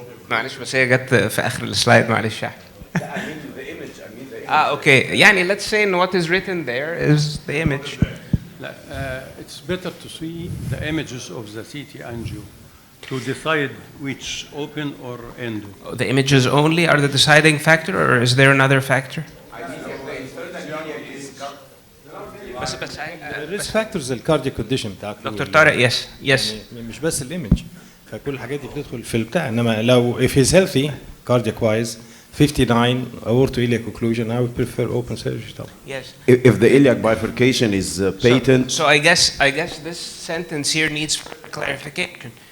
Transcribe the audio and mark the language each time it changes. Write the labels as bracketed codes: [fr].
[ar] معلش بس هي جت في آخر السلايد معلش. [en] Okay. يعني let's say what is written there is the image. It's better to see the images of the CT angio to decide which open or endo. The images only are the deciding factor, or is there another factor? [ar] بس [en] الريسك فاكتورز الكاردياك كونديشن بتاعك [ar] دكتور طارق. yes يعني مش بس الايمج، فكل الحاجات دي بتدخل في البتاع. انما لو [en] if he's healthy cardiac wise 59 aortoiliac occlusion, I would prefer open surgery [ar] طبعا. [en] Yes. If the iliac bifurcation is patent. So I guess this sentence here needs clarification.